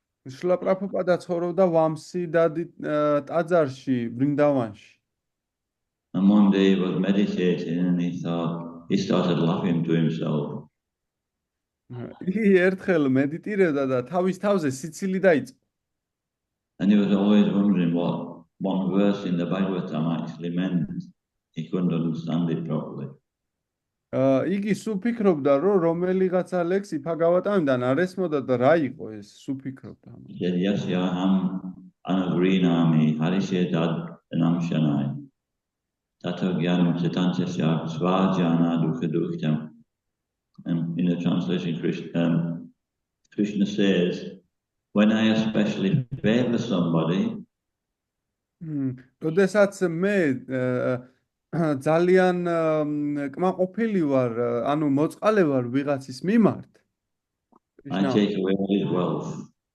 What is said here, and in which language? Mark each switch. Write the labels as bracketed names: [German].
[Georgian] შრილა პრაბჰუპადა ცხოვრობდა ვამსი დადი ტაძარში, ვრინდავანში. [English] And one day he was meditating and he started laughing to himself. [Georgian] იგი ერთხელ მედიტირებდა და თავის თავზე სიცილი დაიწყო. [English] And he was always wondering what one verse in the Bhagavatam actually meant. He couldn't understand it properly. [Georgian] იგი სულ ფიქრობდა, რომ რომელიღაცა ლექსი ბჰაგავატამიდან არ ესმოდა და რა იყო ეს, სულ ფიქრობდა. [English] He said, [Sanskrit] Yasyaham anagrinami harishetad namshanai tato gyanam sitanchasya svajana dukhadukhyam. [English] And in the translation, Krishna says, when I especially favor somebody, [Georgian] როდესაც მე ძალიან კმაყოფილი ვარ, ანუ მოწყალე ვარ ვიღაცის მიმართ, [English] I take away all his wealth.